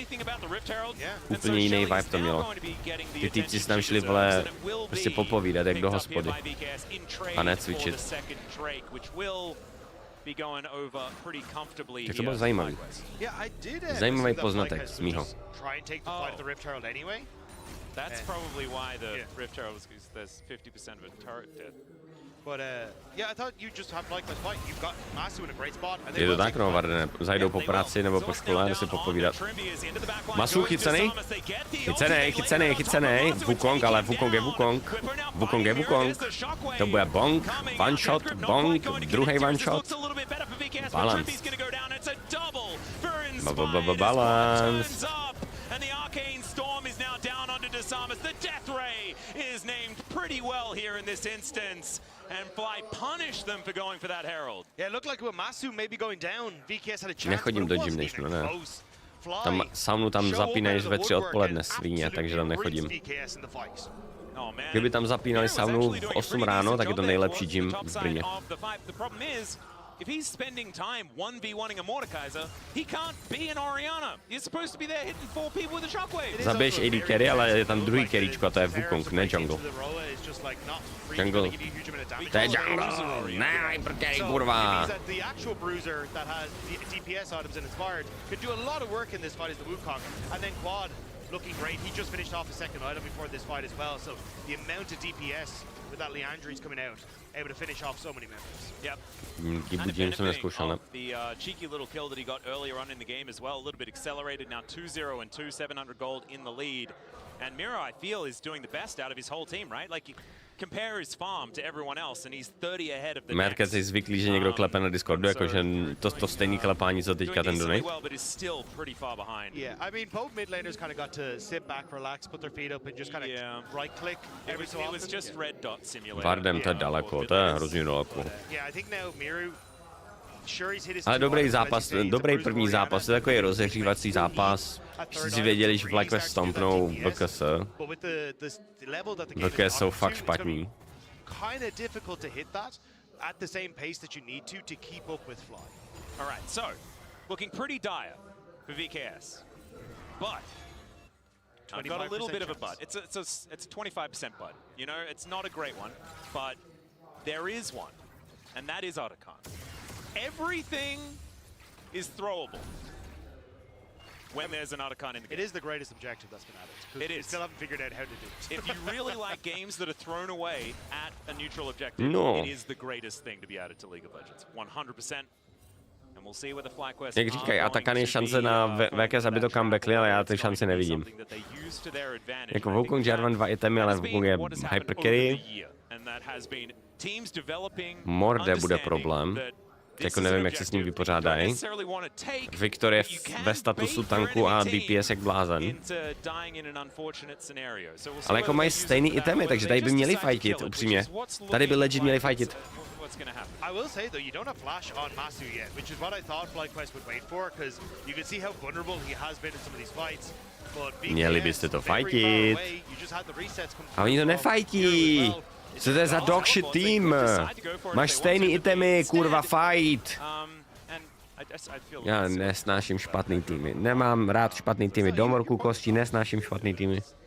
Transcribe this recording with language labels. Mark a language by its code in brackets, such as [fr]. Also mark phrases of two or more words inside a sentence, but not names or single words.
[cs] Úplně jiný vibe to mělo. Ty týpci si tam šli, vole, prostě popovídat jak do hospody. A ne cvičit. Tak to bylo zajímavý. Zajímavý poznatek z mýho. [en] That's probably why the Rift Herald is, there's 50% of a turret dead. But yeah, I thought you just have like this fight. You've got Masu in a great spot. [cs] Je to tak, no, Vardene, zajdou po práci nebo po škole a si popovídat. Masu chycený? Chycený. Wukong, ale Wukong je Wukong. Wukong je Wukong. To bude bong, [en] one shot, [cs] bong, druhý [en] one shot. [cs] Balance. Balance. [en] And the arcane storm is now down onto Decisive. The death ray is named pretty well here in this instance. And Fly punished them for going for that herald. Yeah, it looked like with Masu maybe going down, VKS had a chance. [cs] Nechodím do gymnation, ne. Tam saunu tam zapínají ve 3 odpoledne svíně, takže tam nechodím. Kdyby tam zapínali saunu v 8 ráno, tak je to nejlepší gym v Brně. [en] if he's spending time 1v1ing a Mordekaiser, he can't be an Orianna. He's supposed to be there hitting 4 people with a shockwave. [cs] Zabiješ [en] AD carry, [cs] ale je tam druhý carryčko a to je Wukong, ne jungle. Jungle. To je jungle, ne [en] hyper carry, [cs] kurva. [en] The actual bruiser that has DPS items and inspired could do a lot of work in this fight as the Wukong. And then Quad looking great. He just finished off his second item before this fight as well. So the amount of DPS with that Leandri's coming out, able to finish off so many members. Yep. And the cheeky little kill that he got earlier on in the game as well, a little bit accelerated. Now 2-0 and 700 gold in the lead. And Miro, I feel, is doing the best out of his whole team, right? Like, you compare his farm to everyone else, and he's 30 ahead of the next. [cs] Market je zvyklý, že někdo klepe na Discordu, jakože to stejný klepání, co teďka ten donate. [en] Yeah, I mean, both mid laners kind of got to sit back, relax, put their feet up, and just kind of right click every so often. It was just red dot simulator. [cs] Vardem, to je daleko, to je hrozně daleko. [en] Yeah, I think now Miru, sure he's hit his. [cs] Ale dobrý zápas, dobrý první zápas, to je takový rozehřívací zápas. Všichni si věděli, že FlyQuest stompnou VKS. VKS jsou fakt špatní. [en] Kind of difficult to hit that at the same pace that you need to keep up with Fly. All right, so looking pretty dire for VKS, but I've got a little bit of a but. It's a 25% but. You know, it's not a great one, but there is one, and that is Otacon. Everything is throwable when there's an Otacon in the game. It is the greatest objective that's been added. It is. We still haven't figured out how to do it. If you really like games that are thrown away at a neutral objective, it is the greatest thing to be added to League of Legends. 100%. And we'll see where the FlyQuest [cs] Jak říkají, Atakan je šance na VKS, aby to comebackli, ale já ty šance nevidím. Jako Wukong Jarvan 2 itemy, ale Wukong je hypercarry. Morde bude problém. Jako nevím, jak se s ním vypořádají. Viktor je ve statusu tanku a DPS jak blázen. Ale jako mají stejný itemy, takže tady by měli fightit, upřímně. Tady by legit měli fightit. [en] I will say though, you don't have flash on Masu yet, which is what I thought FlyQuest would wait for, because you can see how vulnerable he has been in some of these fights. [cs] Měli byste to fightit. A oni to nefajtí. Co to je za [en] dog shit [cs] tým? Máš stejný itemy, kurva, fight! Já nesnáším špatný týmy. Nemám rád špatný týmy. Domorku kostí, nesnáším špatný týmy.